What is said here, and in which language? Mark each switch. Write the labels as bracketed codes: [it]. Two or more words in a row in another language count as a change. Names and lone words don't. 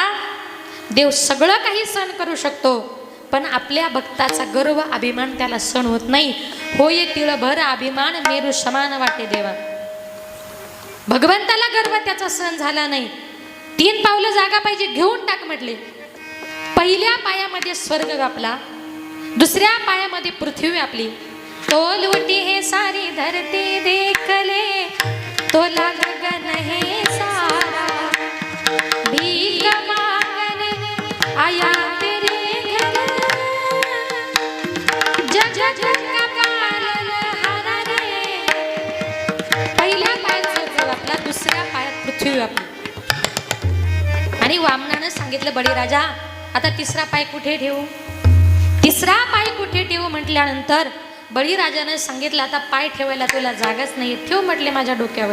[mr] देव सगळं काही सहन करू शकतो, पण आपल्या भक्ताचा गर्व अभिमान त्याला सहन होत नाही. होय तिळभर अभिमान मेरू समान वाटे देवा. भगवंताला गर्व त्याचा सहन झाला नाही. 3 पावलं जागा पाहिजे, घेऊन टाक म्हटले. पहिल्या पायामध्ये स्वर्ग व्यापला, दुसऱ्या पायामध्ये पृथ्वी व्यापली. [hi] तो लुटी हे सारी धरती देखले, तोला गगन हे सारा भीख मांगने आया तेरे घर जगत का पालनहार रे. [mr] पहिल्या पायात स्वर्ग व्यापला, दुसऱ्या पायात पृथ्वी व्यापली. आणि वामनानं सांगितलं, बळीराजा आता 3रा पाय कुठे ठेवू, 3रा पाय कुठे ठेवू म्हटल्यानंतर बळीराजानं सांगितलं, आता पाय ठेवायला तुला जागाच नाही, ठेव म्हटले माझ्या डोक्यावर.